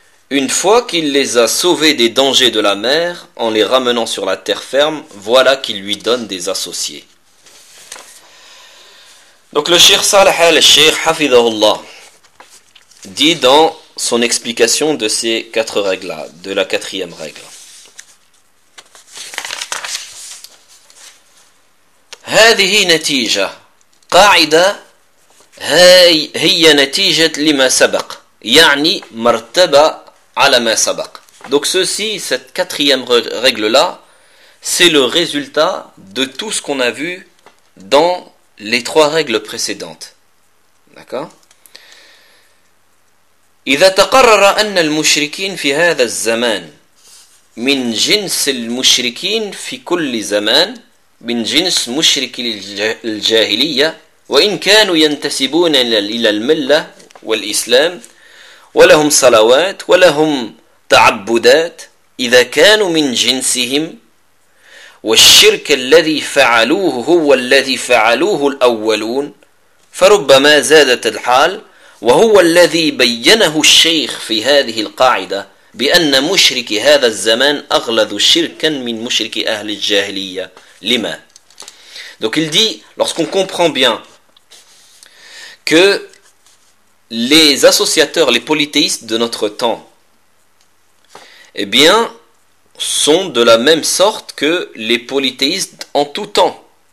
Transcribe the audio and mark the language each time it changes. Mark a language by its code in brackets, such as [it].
[fr] Une fois qu'il les a sauvés des dangers de la mer, en les ramenant sur la terre ferme, voilà qu'il lui donne des associés. Donc le Cheikh Salah al-Cheikh, Hafidhahullah, dit dans son explication de ces quatre règles-là, de la quatrième règle. [ar] هذه نتيجة قاعدة هي نتيجة لما سبق يعني مرتبة على ما سبق. [fr] Donc ceci, cette quatrième règle-là, c'est le résultat de tout ce qu'on a vu dans les trois règles précédentes. D'accord ? [ar] إذا تقرر أن المشركين في هذا الزمان من جنس المشركين في كل زمان من جنس مشرك الجاهلية وإن كانوا ينتسبون إلى الملة والإسلام ولهم صلوات ولهم تعبدات إذا كانوا من جنسهم والشرك الذي فعلوه هو الذي فعلوه الأولون فربما زادت الحال وهو الذي بينه الشيخ في هذه القاعدة بأن مشرك هذا الزمان أغلظ شركا من مشرك أهل الجاهلية لما. [fr] Donc il dit, lorsqu'on comprend bien que les associateurs, les polythéistes de notre temps, eh bien, sont de la même sorte que les polythéistes en tout temps.